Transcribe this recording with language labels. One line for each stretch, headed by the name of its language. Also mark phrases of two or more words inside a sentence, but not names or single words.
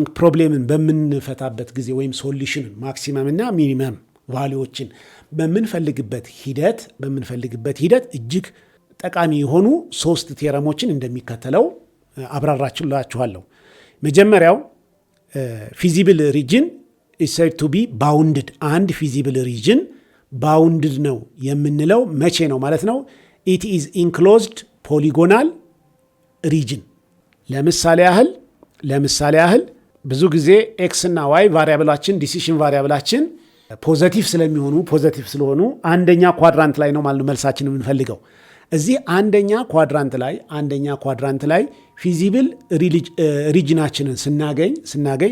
Amharic: ፕሮብሌምን በምንፈታበት ጊዜ ወይም ሶሉሽንን ማክሲመም እና
English: minimum values
Amharic: በምንፈልግበት ሂደት እጅግ ጠቃሚ የሆኑ 3 ቴረሞችን እንደሚከተለው አብራራችኋለሁ። መጀመሪያው
English: feasible region is said to be bounded።
Amharic: አንድ
English: feasible region bounded
Amharic: ነው የምንለው መቼ ነው ማለት ነው?
English: it is enclosed polygonal region።
Amharic: ለምሳሌ ያህል ብዙ ጊዜ ኤክስ እና ዋይ ቫሪያብላችን
English: decision variables
Amharic: ፖዘቲቭ ስለሆኑ አንደኛ ኳድራንት ላይ ነው ማለት ነው መልሳችን የምንፈልገው። እዚህ አንደኛ ኳድራንት ላይ
English: feasible region
Amharic: ስናገኝ